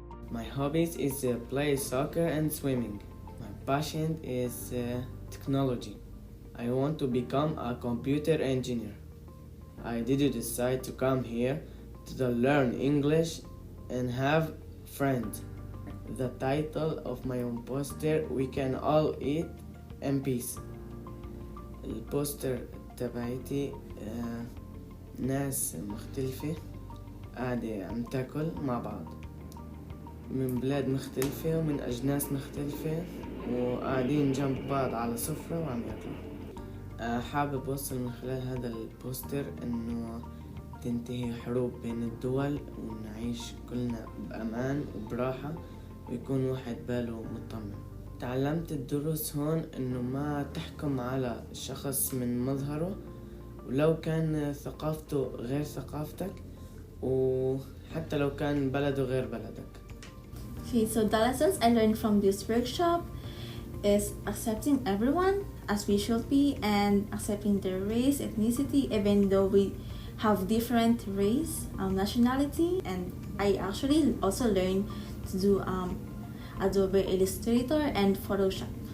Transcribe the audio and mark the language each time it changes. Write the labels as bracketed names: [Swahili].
[English] My hobbies is play soccer and swimming. My passion is technology. I want to become a computer engineer. I did decide to come here to learn English and have friends. The title of my own poster, We Can All Eat in Peace. [Arabic] البوستر تبعتي ناس مختلفة قاعدة عم تاكل مع بعض من بلاد مختلفة ومن أجناس مختلفة وقاعدين جنب بعض على سفرة وعم ياكلوا. حابب أوصل من خلال هذا البوستر إنه تنتهي حروب بين الدول ونعيش كلنا بأمان وبراحة ويكون واحد باله مطمن. تعلمت الدروس هون إنه ما تحكم على شخص من مظهره ولو كان ثقافته غير ثقافتك وحتى لو كان بلده غير بلدك. [English] Okay, so the lessons I learned from this workshop is accepting everyone as we should be and accepting their race, ethnicity, even though we have different race, nationality. And I actually also learned to do Adobe Illustrator and Photoshop.